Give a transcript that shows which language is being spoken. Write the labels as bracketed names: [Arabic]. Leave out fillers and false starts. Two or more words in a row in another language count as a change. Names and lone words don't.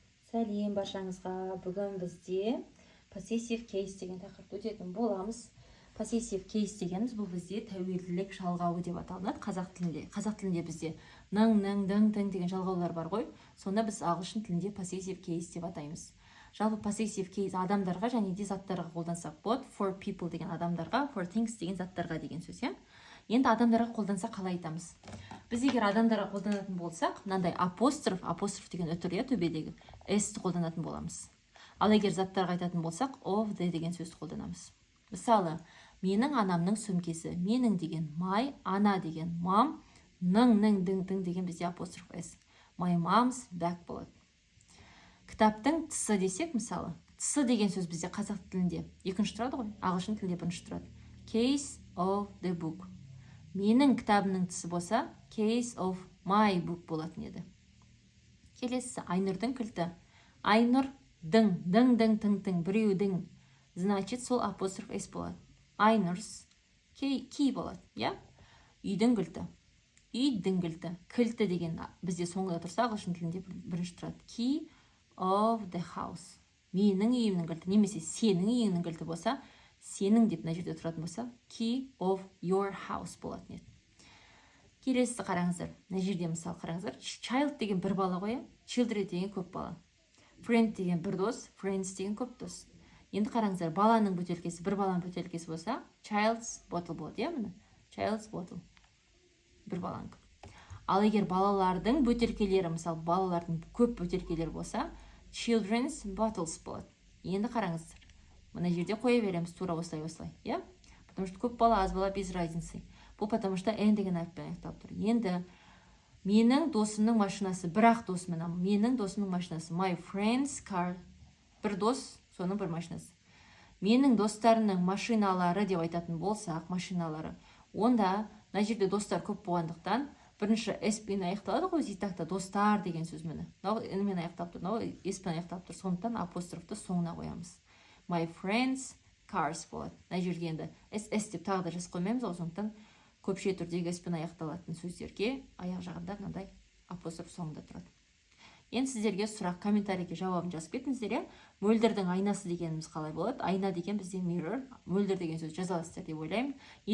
[Kazakh] Сәлем баршаңызға. Бүгін бізде [English] possessive case [Kazakh] деген тақырыпты өтетін боламыз. [English] Possessive case [Kazakh] дегеніміз бұл бізде тәуелділік жалғауы деп аталынады қазақ тілінде. Қазақ тілінде бізде ның, дің деген жалғаулар бар ғой. Сонда біз ағылшын тілінде [English] possessive case [Kazakh] деп атаймыз. Жалпы [English] possessive case [Kazakh] адамдарға және де заттарға қолдансақ болады. [English] For people [Kazakh] деген адамдарға, [English] for things [Kazakh] деген заттарға деген сөз, иә? Енді адамдарға қолданса қалай айтамыз? Біз егер адамдарға қолданатын болсақ, мынандай апостроф деген үтір, иә, төбедегі s-ті қолданатын боламыз. Ал егер заттарға айтатын болсақ, [English] of the [Kazakh] деген сөзді қолданамыз. Мысалы, менің анамның сөмкесі, менің деген my, ана деген mom, ның деген бізде апостроф s. [English] My mom's bag болады. [Kazakh] Кітаптың тысы десек, мысалы, тысы деген сөз бізде қазақ тілінде екінші тұрады ғой, ағылшын тілінде бірінші тұрады. [English] Case of the book. [Kazakh] Менің кітабымның тысы болса, [English] case of my book болатын еді. [Kazakh] Келесі, Айнұрдың кілті. Айнұрдың, біреудің, значит, сол апостроф s болады. Айнұрс, key болады, иә? Үйдің кілті. Үйдің кілті. Кілті деген бізде соңында тұрса, ағылшын тілінде бірінші тұрады. [English] Key of the house. [Kazakh] Менің үйімнің кілті, немесе сенің үйіңнің кілті болса, сенің деп мына жерде тұратын болса, [English] key of your house болатын еді. [Kazakh] Келесі қараңыздар. Мына жерде мысалы қараңыздар. Child деген бір бала ғой, children деген көп бала. Friend деген бір дос, friends деген көп дос. Енді қараңыздар, баланың бөтелкесі, бір баланың бөтелкесі болса, [English] child's bottle [Kazakh] болады, иә, міне? [English] Child's bottle. [Kazakh] Бір баланың. Ал егер балалардың бөтелкелері, мысалы, балалардың көп бөтелкелері болса, [English] children's bottles [Kazakh] болады. Енді қараңыздар. Мына жерде қоя береміз тура осылай, иә? [Russian] Потому что [Kazakh] көп бала, аз бала [Russian] без разницы. [Kazakh] Бұл [Russian] потому что [Kazakh] n деген әріппен аяқталып тұр. Енді менің досымның машинасы, бірақ досымның, менің досымның машинасы, [English] my friend's car. [Kazakh] Бір дос, соның бір машинасы. Менің достарымның машиналары деп айтатын болсақ, машиналары. Онда мына жерде достар көп болғандықтан, бірінші s-пен аяқталады ғой, зитақта достар деген сөз міне. N-мен аяқталып тұр, s-пен аяқталып тұр. Сондықтан апострофты соңына қоямыз. [English] My friends cars болады. [Kazakh] Мына жерге енді s деп тағы да жазып қоймаймыз, сондықтан көпше түрдегі s-пен аяқталатын сөздерге аяқ жағында мынандай апостроф соңында тұрады. Енді сіздерге сұрақ, комментарийге жауабын жазып кетіңіздер, иә? Мөлдірдің айнасы дегеніміз қалай болады? Айна деген бізде mirror, мөлдір деген сөз жаза аласыздар деп ойлаймын.